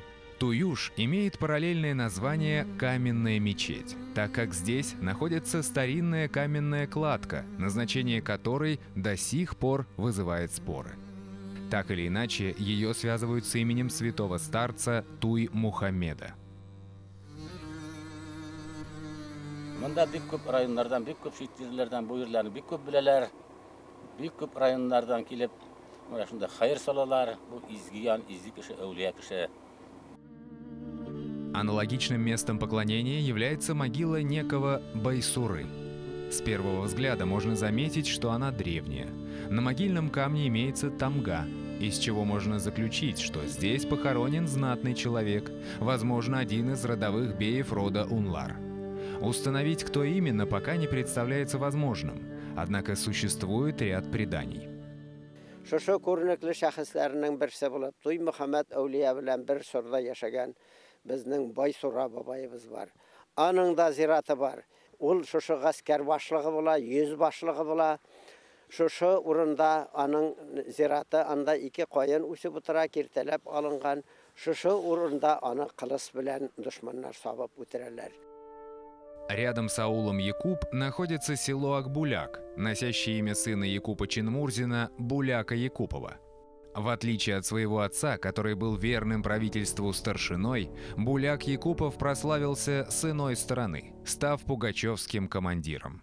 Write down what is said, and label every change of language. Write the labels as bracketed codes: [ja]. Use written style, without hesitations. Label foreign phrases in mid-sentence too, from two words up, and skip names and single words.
[ru] Туюш имеет параллельное название «Каменная мечеть», так как здесь находится старинная каменная кладка, назначение которой до сих пор вызывает споры. Так или иначе, ее связывают с именем святого старца Туй-Мухаммеда. [nog] Мында бик көп районнардан, бик көп шет жерлерден бу жерлерни бик көп билелер. Бик көп районнардан келип, мына шундай хайыр салалар, бу изгиян, изги киши, әулия киши. [ru] Аналогичным местом поклонения является могила некого Байсуры. С первого взгляда можно заметить, что она древняя. На могильном камне имеется тамга, из чего можно заключить, что здесь похоронен знатный человек, возможно, один из родовых беев рода Унлар. Установить, кто именно, пока не представляется возможным, однако существует ряд преданий. [tt] Шушы күренекле шәхесләрнең берсе булып, Туй-Мухаммед әулия белән бер сорда яшәгән безнең Байсура бабаебыз бар. Аның да зираты бар. Ул шушы гаскәр башлыгы була, йөз башлыгы була. Шушы урында аның зираты, анда ике каен үсеп утыра, киртәләп алынган. Шушы урында аны кылыс белән дошманнар сабып үтерәләр. [ru] Рядом с аулом Якуб находится село Акбуляк, носящее имя сына Якупа Чинмурзина Буляка Якупова. В отличие от своего отца, который был верным правительству старшиной, Буляк Якупов прославился с иной стороны, став пугачевским командиром.